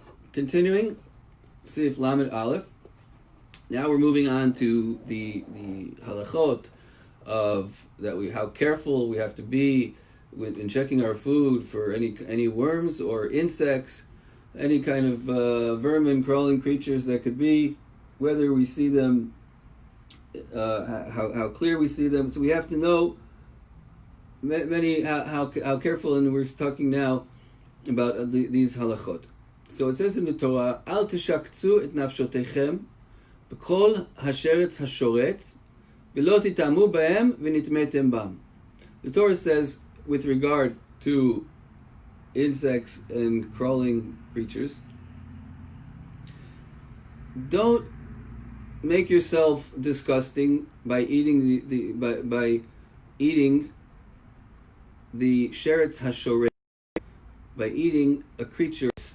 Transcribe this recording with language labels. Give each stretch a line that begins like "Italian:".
English: Continuing, Sif Lamed Aleph. Now we're moving on to the halachot of how careful we have to be in checking our food for any worms or insects, any kind of vermin, crawling creatures that could be, whether we see them, how clear we see them. So we have to know how careful, and we're talking now about these halachot. So it says in the Torah,
Hebrew: Al tishaktzu et nafshotechem בכל השרץ השורץ, ולא תטעמו בהם ונטמאתם בם.
English: The Torah says, with regard to insects and crawling creatures, don't make yourself disgusting by eating by eating the sheretz hashoret, by eating a creature.